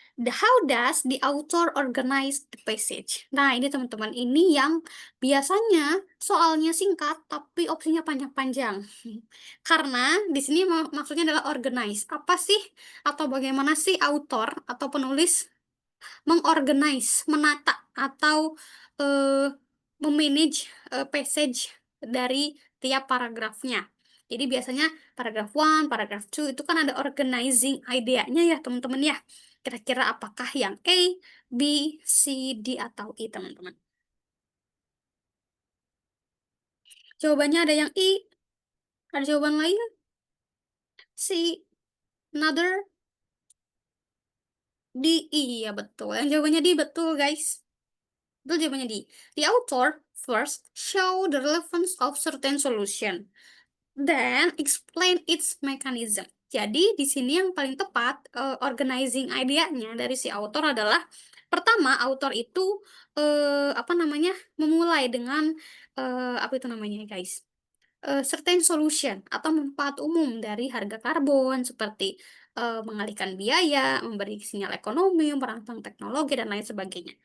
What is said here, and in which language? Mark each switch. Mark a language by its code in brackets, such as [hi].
[en] How does the author organize the passage? [id] Nah, ini teman-teman, ini yang biasanya soalnya singkat tapi opsinya panjang-panjang. Karena di sini maksudnya adalah organize. Apa sih atau bagaimana sih author atau penulis mengorganize, menata atau eh, memanage passage dari tiap paragrafnya. Jadi biasanya paragraf 1, paragraf 2 itu kan ada organizing idea-nya ya teman-teman ya. Kira-kira apakah yang A, B, C, D, atau E teman-teman? Jawabannya ada yang I, ada jawaban lain? C, another, D, E, ya betul. Yang jawabannya D betul guys. Betul jawabannya D. [en] The author first show the relevance of certain solution, then explain its mechanism. [id] Jadi di sini yang paling tepat organizing idea-nya dari si author adalah Pertama, autor itu apa namanya, memulai dengan apa itu namanya, guys? Certain solution atau manfaat umum dari harga karbon seperti mengalihkan biaya, memberi sinyal ekonomi, merangsang teknologi dan lain sebagainya.